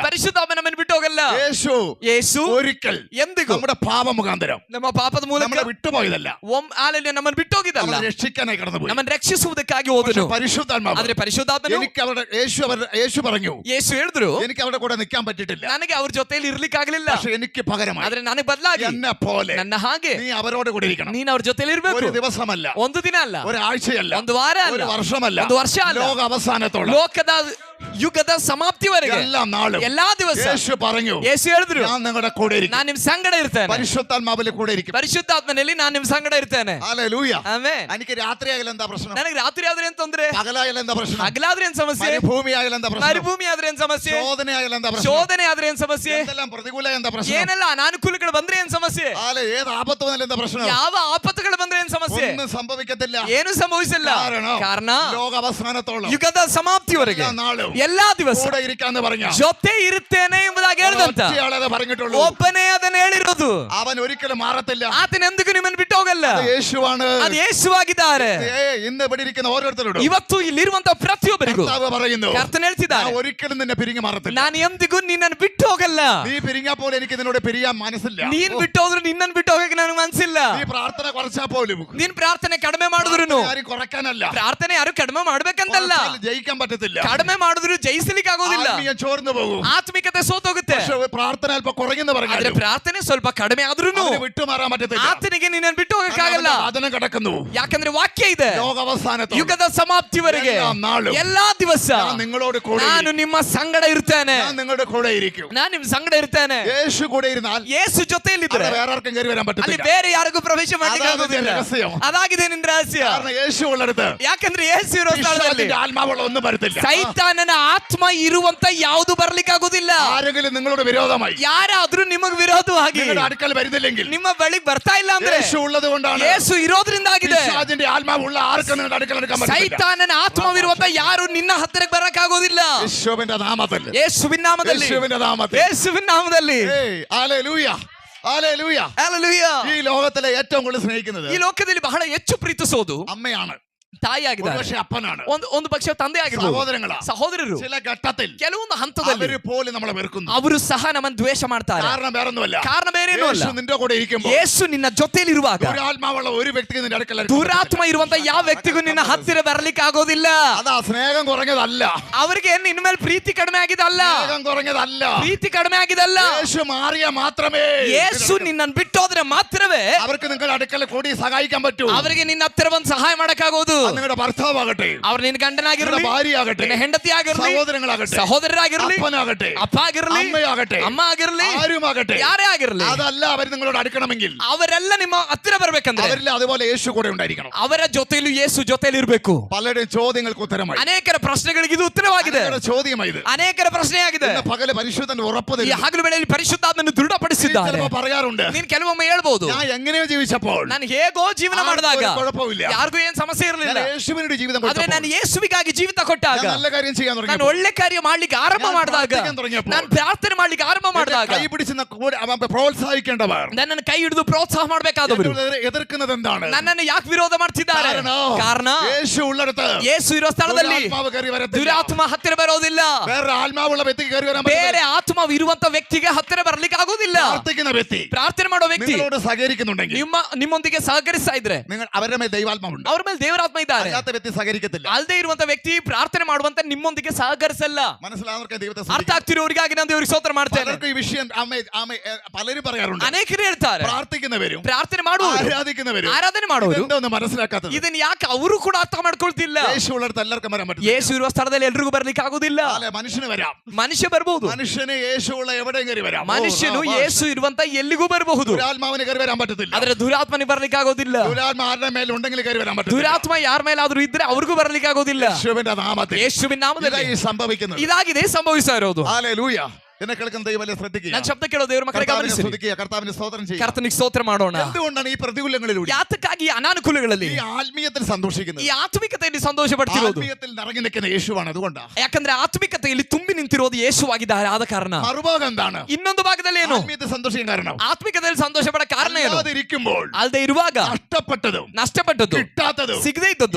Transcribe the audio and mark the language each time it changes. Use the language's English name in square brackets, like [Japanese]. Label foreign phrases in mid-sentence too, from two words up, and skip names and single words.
[Kannada] ಪರಿಶುದ್ಧಾತ್ಮ ನಮ್ಮನ್ನು ಬಿಟ್ಟು ಹೋಗಲ್ಲ. [Malayalam] യേശു ഒരിക്കൽ ಎಂದಿಗೂ നമ്മുടെ പാപ മുഖാന്തരം [Kannada] ನಮ್ಮ ಪಾಪದ ಮೂಲಕ [Malayalam] നമ്മളെ വിട്ടുപോയതല്ല. [Kannada] ಆಲೆಯಲ್ಲಿ ನಮ್ಮನ್ನು ಬಿಟ್ಟು ಹೋಗಿದ್ದಲ್ಲ, [Malayalam] നമ്മളെ രക്ഷിക്കാനായി കടന്നുപോയി. [Kannada] ನಮ್ಮನ್ನು ರಕ್ಷಿಸುವುದಕ್ಕಾಗಿ ಹೋದನು. [Malayalam] പരിശുദ്ധാത്മാവ് [Kannada] ಆದ್ರೆ ಪರಿಶುದ್ಧಾತ್ಮನು [Malayalam] എനിക്ക് യേശു പറഞ്ഞു, [Kannada] ಯೇಸು ಹೇಳಿದ್ರು, [Malayalam] എനിക്ക് അവരുടെ കൂടെ നിൽക്കാൻ പറ്റിയിട്ടില്ല. [Kannada] ನನಗೆ ಅವ್ರ ಜೊತೆಯಲ್ಲಿ ಇರ್ಲಿಕ್ಕಾಗಲಿಲ್ಲ. [Malayalam] പക്ഷെ എനിക്ക് പകരമായി [Kannada] ಆದ್ರೆ ನನಗೆ ಬದಲಾಗಿ [Malayalam] എന്നെ പോലെ [Kannada] ನನ್ನ ಹಾಗೆ [Malayalam] നീ അവരോട് കൂടെ ഇരിക്കണം. [Kannada] ನೀನು ಅವ್ರ ಜೊತೆಯಲ್ಲಿ ಇರಬೇಕು. [Malayalam] ഒരു ദിവസമല്ല, [Kannada] ಒಂದು ದಿನ ಅಲ್ಲ, [Malayalam] ഒരാഴ്ചയല്ല, [Kannada] ಒಂದು ವಾರ [Malayalam] ഒരു [Kannada] ಅಲ್ಲ, [Malayalam] വർഷമല്ല, [Kannada] ಒಂದು ವರ್ಷ ಅಲ್ಲ, [Malayalam] ലോക അവസാനത്തോളം [Kannada] ಲೋಕದ ಯುಗದ ಸಮಾಪ್ತಿವರೆಗೆ [Malayalam] എല്ലാ നാളും [Kannada] ಎಲ್ಲಾ ದಿವಸ [Malayalam] യേശു പറഞ്ഞു, [Kannada] ಯೇಸು ಹೇಳಿದ್ರು, [Malayalam] ഞാൻ നിങ്ങളുടെ കൂടെ ഇരിക്കും. [Kannada] ನಾನು ನಿಮ್ ಸಂಗಡ ಇರ್ತೇನೆ. [Malayalam] പരിശുദ്ധാത്മാവിൽ കൂടെ ഇരിക്കും. [Kannada] ಪರಿಶುದ್ಧಾತ್ಮನಲ್ಲಿ ನಾನು ನಿಮ್ ಸಂಗಡ ಇರ್ತೇನೆ. [Malayalam] ഹല്ലേലൂയ. [Kannada] ಆಮೆನ್. [Malayalam] എനിക്ക് രാത്രി ആയാലും എന്താ പ്രശ്നം? [Kannada] ನನಗೆ ರಾತ್ರಿ ಆದ್ರೆ ಏನ್ ತೊಂದ್ರೆ? [Malayalam] പകലായാലും എന്താ പ്രശ്നം? [Kannada] ಹಗಲಾದ್ರೆ ಏನ್ ಸಮಸ್ಯೆ? [Malayalam] മരുഭൂമി ആയാലും എന്താ പ്രശ്നം? [Kannada] ಮರುಭೂಮಿ ಆದ್ರೆ ಏನ್ ಸಮಸ್ಯೆ? [Malayalam] ശോധന ആയാലും എന്താ പ്രശ്നം? [Kannada] ಶೋಧನೆ ಆದ್ರೆ ಏನ್ ಸಮಸ್ಯೆ? [Malayalam] എന്തെല്ലാം പ്രതികൂല എന്താ പ്രശ്നം? [Kannada] ಏನೆಲ್ಲ ಅನಾನುಕೂಲಗಳು ಬಂದ್ರೆ ಏನ್ ಸಮಸ್ಯೆ? [Malayalam] ഏത് ആപത്ത് വന്നാലും എന്താ പ്രശ്നം? [Kannada] ಯಾವ ಆಪತ್ತುಗಳು ಬಂದ್ರೆ ಏನ್ ಸಮಸ್ಯೆ? [Malayalam] ഒന്നും സംഭവിക്കത്തില്ല. [Kannada] ಏನು ಸಂಭವಿಸಿಲ್ಲ. ಕಾರಣ [Malayalam] ലോക അവസാനത്തോളം [Kannada] ಯುಗದ ಸಮಾಪ್ತಿವರೆಗೆ [Malayalam] എല്ലാ നാളും [Kannada] ಎಲ್ಲಾ ದಿವಸ [Malayalam] കൂടെ ഇരിക്കാന്ന് പറഞ്ഞ [Kannada] ಜೊತೆ ಇರುತ್ತೇನೆ ಎಂಬುದಾಗಿ ಹೇಳಿದಂತ [Malayalam] ഒറ്റയാളെ പറഞ്ഞിട്ടുള്ളൂ. [Kannada] ಒಬ್ಬನೇ ಅದನ್ನ ಹೇಳಿರೋದು. [Malayalam] അവൻ ഒരിക്കലും മാറത്തില്ല. [Kannada] ಆತನ ಎಂದಿಗೂ ನಿಮ್ಮನ್ನು ಬಿಟ್ಟು ಹೋಗಲ್ಲ. [Malayalam] അത് യേശുവാണ്. [Kannada] ಅದು ಯೇಸುವಾಗಿದ್ದಾರೆ. [Malayalam] ഇന്ന് ഇവിടെ ഇരിക്കുന്ന ഓരോരുത്തരോടും [Kannada] ಇವತ್ತು ಇಲ್ಲಿರುವಂತ ಪ್ರತಿಯೊಬ್ಬರಿಗೂ [Malayalam] കർത്താവ് പറയുന്നു, [Kannada] ಕರ್ತನ ಹೇಳ್ತಿದ್ದಾರೆ, [Malayalam] ഞാൻ ഒരിക്കലും നിന്നെ പിരിഞ്ഞു മാറത്തില്ല. [Kannada] ನಾನು ಎಂದಿಗೂ ನಿನ್ನನ್ನು ಬಿಟ್ಟು ಹೋಗಲ್ಲ. [Malayalam] നീ പിരിഞ്ഞാ പോലെ എനിക്ക് നിന്നോട് പിരിയാൻ മനസ്സില്ല. [Kannada] ನೀನ್ ಬಿಟ್ಟು ಹೋದ್ರು ನಿನ್ನನ್ನು ಬಿಟ್ಟು ಹೋಗಕ್ಕೆ ನನಗೆ ಮನಸ್ಸಿಲ್ಲ. [Malayalam] നീ പ്രാർത്ഥന കുറച്ചാ പോലും [Kannada] ನೀನ್ ಪ್ರಾರ್ಥನೆ ಕಡಿಮೆ ಮಾಡಿದ್ರು [Malayalam] ആരും കുറയ്ക്കാനല്ല. [Kannada] ಪ್ರಾರ್ಥನೆ ಯಾರು ಕಡಿಮೆ ಮಾಡ್ಬೇಕಂತಲ್ಲ. [Malayalam] ജയിക്കാൻ പറ്റത്തില്ല. [Kannada] ಕಡಿಮೆ ಮಾಡಿದ್ರು ಜಯಿಸಲಿಕ್ಕೆ ಆಗೋದಿಲ್ಲ. [Malayalam] ആത്മീയം ചോർന്നു പോകും. [Kannada] ಆತ್ಮಿಕತೆ ಸೋತೋಗುತ್ತೆ. [Malayalam] പക്ഷേ പ്രാർത്ഥന അല്പം കുറഞ്ഞെന്ന് [Kannada] ಆದ್ರೆ [Malayalam] പറഞ്ഞാലും [Kannada] ಪ್ರಾರ್ಥನೆ ಸ್ವಲ್ಪ ಕಡಿಮೆ ಆದ್ರೂ [Malayalam] വിട്ടുമാറാൻ പറ്റത്തില്ല. [Kannada] ಆತನಿಗೆ ನಿನ್ನನ್ನು ಬಿಟ್ಟು ಹೋಗಕ್ಕಾಗಲ್ಲ. [Malayalam] വചനം കിടക്കുന്നു. [Kannada] ಯಾಕಂದ್ರೆ ವಾಕ್ಯ ಇದೆ, [Malayalam] ലോകാവസാനത്തോളം [Kannada] ಯುಗದ ಸಮಾಪ್ತಿವರೆಗೆ [Malayalam] എല്ലാ നാളും [Kannada] ಎಲ್ಲಾ ದಿವಸ [Malayalam] ഞാൻ നിങ്ങളോട് കൂടെ [Kannada] ನಾನು ನಿಮ್ಮ ಸಂಗಡ ಇರ್ತೇನೆ. [Malayalam] ഞാൻ നിങ്ങളുടെ കൂടെ ഇരിക്കും. [Kannada] ನಾನು ನಿಮ್ ಸಂಗಡ ಇರ್ತೇನೆ. [Malayalam] യേശു കൂടെ ഇരുന്നാൽ [Kannada] ಯೇಸು ಜೊತೆಯಲ್ಲಿದ್ರೆ [Malayalam] അവിടെ വേറെ ആർക്കും കയറി വരാൻ [Kannada] ಅಲ್ಲಿ [Malayalam] പറ്റത്തില്ല. [Kannada] ಬೇರೆ ಯಾರಿಗೂ ಪ್ರವೇಶ ಮಾಡ್ಲಿಕ್ಕೆ [Malayalam] അതാണ് [Kannada] ಆಗೋದಿಲ್ಲ. [Malayalam] രഹസ്യം. [Kannada] ಅದಾಗಿದೆ ನಿನ್ನ ರಹಸ್ಯ. [Malayalam] കാരണം യേശു ഉള്ളിടത്ത് [Kannada] ಯಾಕಂದ್ರೆ ಯೇಸು ಇರೋ ಸ್ಥಳದಲ್ಲಿ [Malayalam] പിശാചിന്റെ ആത്മാവുള്ള ഒന്നും വരത്തില്ല. [Kannada] ಸೈತಾನನ ಆತ್ಮ ಇರುವಂತ ಯಾವುದು ಬರ್ಲಿಕ್ಕೆ ಆಗೋದಿಲ್ಲ. [Malayalam] ആരെങ്കിലും നിങ്ങളോട് വിരോധമായി [Kannada] ಯಾರಾದ್ರೂ ನಿಮಗೆ ವಿರೋಧವಾಗಿ [Malayalam] നിങ്ങളുടെ അടുക്കൽ വരുന്നില്ലെങ്കിൽ [Kannada] ನಿಮ್ಮ ಬಳಿಗೆ ಬರ್ತಾ ಇಲ್ಲ ಅಂದ್ರೆ [Malayalam] യേശു ഉള്ളത് കൊണ്ടാണ്. [Kannada] ಯೇಸು ಇರೋದ್ರಿಂದ ಆಗಿದೆ. [Malayalam] പിശാചിന്റെ ആത്മാവുള്ള ആർക്കും നിങ്ങളുടെ അടുക്കൽ എടുക്കാൻ പറ്റില്ല. [Kannada] ಸೈತಾನನ ಆತ್ಮವಿರುವಂತ ಯಾರು ನಿನ್ನ ಹತ್ತಿರಕ್ಕೆ ಬರಕ್ಕಾಗೋದಿಲ್ಲ. [Malayalam] യേശുവിന്റെ നാമത്തിൽ, [Kannada] ಯೇಸುವಿನ ನಾಮದಲ್ಲಿ, [Malayalam] യേശുവിന്റെ നാമത്തിൽ, [Kannada] ಯೇಸುವಿನ ನಾಮದಲ್ಲಿ. [Malayalam] ഹല്ലേലൂയ, ഹല്ലേലൂയ. [Kannada] ಹಲ್ಲೆಲೂಯಾ. [Malayalam] ഈ ലോകത്തിലെ ഏറ്റവും കൂടുതൽ സ്നേഹിക്കുന്നത് [Kannada] ಈ ಲೋಕದಲ್ಲಿ ಬಹಳ ಹೆಚ್ಚು ಪ್ರೀತಿಸೋದು [Malayalam] അമ്മയാണ്. [Kannada] ತಾಯಿಯಾಗಿದ್ದಾರೆ, [Malayalam] പക്ഷെ അപ്പനാണ്, [Kannada] ಒಂದು ಪಕ್ಷ ತಂದೆ ಆಗಿರ್ಬೋದು, [Malayalam] സഹോദരങ്ങളാ. [Kannada] ಸಹೋದರರು [Malayalam] ചില ഘട്ടത്തിൽ [Kannada] ಕೆಲವೊಂದು ಹಂತದಲ್ಲಿ [Malayalam] അവര് പോലും നമ്മളെ വെറുക്കുന്നു. [Kannada] ಅವರು ಸಹ ನಮ್ಮನ್ನು ದ್ವೇಷ ಮಾಡ್ತಾರೆ. [Malayalam] കാരണം വേറൊന്നുമല്ല, [Kannada] ಕಾರಣ ಬೇರೇನೂ ಅಲ್ಲ, [Malayalam] യേശു നിന്റെ കൂടെ ഇരിക്കുമ്പോൾ, [Kannada] ಯೇಸು ನಿನ್ನ ಜೊತೆಯಲ್ಲಿರುವಾಗ [Malayalam] ദുരാത്മാവുള്ള ഒരു വ്യക്തിക്ക് നിന്റെ അടുക്കൽ [Kannada] ದುರಾತ್ಮ ಇರುವಂತ ಯಾವ ವ್ಯಕ್ತಿಗೂ ನಿನ್ನ ಹತ್ತಿರ ಬರಲಿಕ್ಕೆ ಆಗೋದಿಲ್ಲ. [Malayalam] അതാ സ്നേഹം കുറഞ്ഞതല്ല, [Kannada] ಅವರಿಗೆ ನಿನ್ನ ಮೇಲೆ ಪ್ರೀತಿ ಕಡಿಮೆ ಆಗಿದಲ್ಲ, [Malayalam] സ്നേഹം കുറഞ്ഞതല്ല, [Kannada] ಪ್ರೀತಿ ಕಡಿಮೆ ಆಗಿದಲ್ಲ. [Malayalam] യേശു മാറിയ മാത്രമേ [Kannada] ಯೇಸು ನಿನ್ನನ್ನು ಬಿಟ್ಟೋದ್ರೆ ಮಾತ್ರವೇ [Malayalam] അവർക്ക് നിങ്ങളുടെ അടുക്കൽ കൂടി സഹായിക്കാൻ പറ്റൂ. [Kannada] ಅವರಿಗೆ ನಿನ್ನ ಹತ್ತಿರ ಬಂದು ಸಹಾಯ ಮಾಡಕ್ಕಾಗೋದು. [Malayalam] അത് നിങ്ങളുടെ ഭർത്താവാകട്ടെ, [Kannada] ಅವ್ರು ನಿನ್ನ ಗಂಡನಾಗಿರ್ಲಿ, [Malayalam] ഭാര്യയാകട്ടെ, [Kannada] ನಿನ್ನ ಹೆಂಡತಿ ಆಗಿರ್ಲಿ, [Malayalam] സഹോദരങ്ങളാകട്ടെ, [Kannada] ಸಹೋದರರಾಗಿರ್ಲಿ, [Malayalam] അപ്പനാകട്ടെ, [Kannada] ಅಪ್ಪ ಆಗಿರ್ಲಿ, [Malayalam] അമ്മയാകട്ടെ, [Kannada] ಅಮ್ಮ ಆಗಿರ್ಲಿ, [Malayalam] ആരുമാകട്ടെ, [Kannada] ಯಾರೇ ಆಗಿರ್ಲಿ, [Malayalam] അതല്ല അവർ നിങ്ങളോട് അടുക്കണമെങ്കിൽ [Kannada] ಅವರೆಲ್ಲ ನಿಮ್ಮ ಹತ್ತಿರ ಬರ್ಬೇಕಂದ್ರೆ [Malayalam] അവരിൽ അതുപോലെ യേശു കൂടെ ഉണ്ടായിരിക്കണം. [Kannada] ಅವರ ಜೊತೆಯಲ್ಲೂ ಯೇಸು ಜೊತೆಯಲ್ಲಿ ಇರಬೇಕು. [Malayalam] പലരുടെയും ചോദ്യങ്ങൾക്ക് ഉത്തരമായി, [Kannada] ಅನೇಕರ ಪ್ರಶ್ನೆಗಳಿಗೆ ಇದು ಉತ್ತರವಾಗಿದೆ, [Malayalam] നിങ്ങളുടെ ചോദ്യമായത് [Kannada] ಅನೇಕರ ಪ್ರಶ್ನೆಯಾಗಿದೆ. [Malayalam] ഇന്ന് പകല് പരിശുദ്ധൻ ഉറപ്പ് [Kannada] ಈ [Malayalam] തരുന്നു. [Kannada] ಹಗಲು ವೇಳೆಯಲ್ಲಿ ಪರಿಶುದ್ಧಾತ್ಮನು ದೃಢಪಡಿಸಿದ್ದಾರೆ. [Malayalam] ചിലപ്പോ പറയാറുണ്ട്, [Kannada] ನೀನ್ ಕೆಲವೊಮ್ಮೆ ಹೇಳ್ಬಹುದು, [Malayalam] ഞാൻ എങ്ങനെയോ ജീവിച്ചപ്പോൾ [Kannada] ನಾನು ಹೇಗೋ ಜೀವನ ಮಾಡಿದಾಗ [Malayalam] ആർക്കും ഒരു കുഴപ്പമില്ല, [Kannada] ಯಾರಿಗೂ ಏನ್ ಸಮಸ್ಯೆ ಇರಲಿಲ್ಲ, [Malayalam] ഞാൻ യേശുവിനോട് ജീവിതം [Kannada] ಆದ್ರೆ [Malayalam] കൊടുത്തപ്പോൾ, [Kannada] ನಾನು ಯೇಸುವಿಗಾಗಿ ಜೀವಿತ ಕೊಟ್ಟಾಗ, [Malayalam] ഞാൻ നല്ല കാര്യം ചെയ്യാൻ [Kannada] ನಾನು [Malayalam] തുടങ്ങിയപ്പോൾ, [Kannada] ಒಳ್ಳೆ ಕಾರ್ಯ ಮಾಡ್ಲಿಕ್ಕೆ ಆರಂಭ [Malayalam] ഞാൻ [Kannada] ಮಾಡಿದಾಗ, [Malayalam] പ്രാർത്ഥിക്കാൻ തുടങ്ങിയപ്പോൾ, [Kannada] ನಾನು ಪ್ರಾರ್ಥನೆ ಮಾಡ್ಲಿಕ್ಕೆ ಆರಂಭ ಮಾಡಿದಾಗ, [Malayalam] കൈ പിടിച്ച് പ്രോത്സാഹിക്കേണ്ടവർ [Kannada] ನನ್ನನ್ನು ಕೈ ಹಿಡಿದು ಪ್ರೋತ್ಸಾಹ ಮಾಡಬೇಕಾದವರು [Malayalam] എന്നോട് എതിർക്കുന്നത് എന്താണ്? [Kannada] ನನ್ನನ್ನು ಯಾಕೆ ವಿರೋಧ ಮಾಡ್ತಿದ್ದಾರೆ? ಕಾರಣ [Malayalam] യേശു ഉള്ളിടത്ത് [Kannada] ಯೇಸು ಇರೋ ಸ್ಥಳದಲ್ಲಿ [Malayalam] ദുരാത്മാവ് കയറി വരത്തില്ല. [Kannada] ದುರಾತ್ಮ ಹತ್ತಿರ ಬರೋದಿಲ್ಲ. [Malayalam] വേറെ ആത്മാവുള്ള വ്യക്തിക്ക് കയറി വരാൻ [Kannada] ಬೇರೆ [Malayalam] പറ്റില്ല. [Kannada] ಆತ್ಮ ಇರುವಂತ ವ್ಯಕ್ತಿಗೆ ಹತ್ತಿರ ಬರ್ಲಿಕ್ಕೆ ಆಗೋದಿಲ್ಲ. [Malayalam] പ്രാർത്ഥിക്കുന്ന വ്യക്തി, [Kannada] ಪ್ರಾರ್ಥನೆ ಮಾಡೋ ವ್ಯಕ್ತಿ [Malayalam] നിങ്ങളോട് സഹകരിക്കുന്നുണ്ടെങ്കിൽ, [Kannada] ನಿಮ್ಮೊಂದಿಗೆ ಸಹಕರಿಸ್ತಾ ಇದ್ರೆ, [Malayalam] നിങ്ങൾ അവരുടെ മേൽ ദൈവാത്മാവുണ്ട്, [Kannada] ಅವ್ರ ಮೇಲೆ ದೇವರಾತ್ಮ ಇದ್ದಾರೆ. [Malayalam] അല്ലാത്ത വ്യക്തി സഹകരിക്കത്തില്ല. [Kannada] ಅಲ್ಲದೆ ಇರುವಂತ ವ್ಯಕ್ತಿ ಪ್ರಾರ್ಥನೆ ಮಾಡುವಂತ ನಿಮ್ಮೊಂದಿಗೆ ಸಹಕರಿಸಲ್ಲ. [Malayalam] മനസ്സിലാവുന്നവർക്ക് ദൈവത്തെ [Kannada] ಅರ್ಥ ಆಗ್ತಿರೋರಿಗಾಗಿ ನಾನು ದೇವರಿಗೆ ಸ್ತೋತ್ರ ಮಾಡ್ತೇನೆ. [Malayalam] പലർക്കും ഈ വിഷയം പലരും പറയാറുണ്ട്, [Kannada] ಅನೇಕರು ಹೇಳ್ತಾರೆ, [Malayalam] പ്രാർത്ഥിക്കുന്നവരും [Kannada] ಪ್ರಾರ್ಥನೆ ಮಾಡುವವರು, [Malayalam] ആരാധിക്കുന്നവരും [Kannada] ಆರಾಧನೆ ಮಾಡುವವರು [Malayalam] ഇതെന്തോന്ന് മനസ്സിലാക്കാത്തത്. [Kannada] ಇದನ್ನ ಯಾಕೆ ಅವರು ಕೂಡ ಅರ್ಥ ಮಾಡ್ಕೊಳ್ತಿಲ್ಲ? [Malayalam] യേശു ഉള്ളിടത്ത് എല്ലാവർക്കും വരാൻ പറ്റും. [Kannada] ಯೇಸು ಇರುವ ಸ್ಥಳದಲ್ಲಿ ಎಲ್ರಿಗೂ ಬರ್ಲಿಕ್ಕೆ ಆಗೋದಿಲ್ಲ. [Malayalam] മനുഷ്യന് വരാം, [Kannada] ಮನುಷ್ಯ ಬರ್ಬಹುದು, [Malayalam] മനുഷ്യന് യേശു ഉള്ള എവിടെയും കയറി വരാം. [Kannada] ಮನುಷ್ಯನು ಯೇಸು ಇರುವಂತ ಎಲ್ಲಿಗೂ ಬರಬಹುದು, [Malayalam] ദുരാത്മാവിന് കയറി വരാൻ പറ്റത്തില്ല. [Kannada] ಆದ್ರೆ ದುರಾತ್ಮನಿಗೆ ಬರ್ಲಿಕ್ಕೆ ಆಗೋದಿಲ್ಲ. [Malayalam] ദുരാത്മ ആരുടെ മേൽ ഉണ്ടെങ്കിൽ കയറി വരാൻ പറ്റും. [Kannada] ದುರಾತ್ಮ ಯಾರ ಮೇಲಾದ್ರೂ ಇದ್ರೆ ಅವ್ರಿಗೂ ಬರ್ಲಿಕ್ಕೆ ಆಗೋದಿಲ್ಲ. [Malayalam] യേശുവിന്റെ നാമത്തിൽ [Kannada] ಯೇಸುವಿನ ನಾಮದಲ್ಲಿ [Malayalam] ഇതായി സംഭവിക്കുന്നത്. [Kannada] ಇದಾಗಿದೆ ಸಂಭವಿಸ್ತಾ ಇರೋದು. [Malayalam] ഹല്ലേലൂയ. എന്നെ കേൾക്കുന്ന ദൈവമേ ശ്രദ്ധിക്കുക. [Kannada] ನನ್ನ ಶಬ್ದ ಕೇಳೋ ದೇವರ ಮಕ್ಕಳಿಗೆ [Malayalam] കർത്താവിനെ [Kannada] ಗಮನಿಸಿ, [Malayalam] സ്തുതിക്കുക, കർത്താവിനെ സ്തോത്രം ചെയ്യുക. [Kannada] ಕರ್ತನಿಗೆ ಸ್ತೋತ್ರ ಮಾಡೋಣ. [Malayalam] എന്തുകൊണ്ടാണ് ഈ പ്രതികൂലങ്ങളിലൂടെ [Kannada] ಯಾತಕ್ಕಾಗಿ ಈ ಅನಾನುಕೂಲಗಳಲ್ಲಿ [Malayalam] ഈ ആത്മീയത്തിൽ സന്തോഷിക്കുന്നത്? [Kannada] ಈ ಆತ್ಮಿಕತೆಯಲ್ಲಿ ಸಂತೋಷ ಪಡ್ತಿರೋದು [Malayalam] ആത്മീയത്തിൽ നിറഞ്ഞു നിൽക്കുന്ന യേശുവാണ്. അതുകൊണ്ടാണ്. [Kannada] ಯಾಕಂದ್ರೆ ಆತ್ಮಿಕತೆಯಲ್ಲಿ ತುಂಬಿ ನಿಂತಿರೋದು ಯೇಸುವಾಗಿದ್ದಾರೆ. ಆದ ಕಾರಣ [Malayalam] മറുഭാഗം എന്താണ്? [Kannada] ಇನ್ನೊಂದು ಭಾಗದಲ್ಲಿ ಏನು? [Malayalam] ആത്മീയത്തിൽ സന്തോഷിക്കാൻ കാരണം [Kannada] ಆತ್ಮಿಕತೆಯಲ್ಲಿ ಸಂತೋಷ ಪಡ ಕಾರಣ ಏನು? [Malayalam] അല്ലാതിരിക്കുമ്പോൾ [Kannada] ಅಲ್ಲದೆ ಇರುವಾಗ [Malayalam] നഷ്ടപ്പെട്ടതും [Kannada] ನಷ್ಟಪಟ್ಟದ್ದು, [Malayalam] കിട്ടാത്തതും [Kannada] ಸಿಗದೇ ಇದ್ದದ್ದು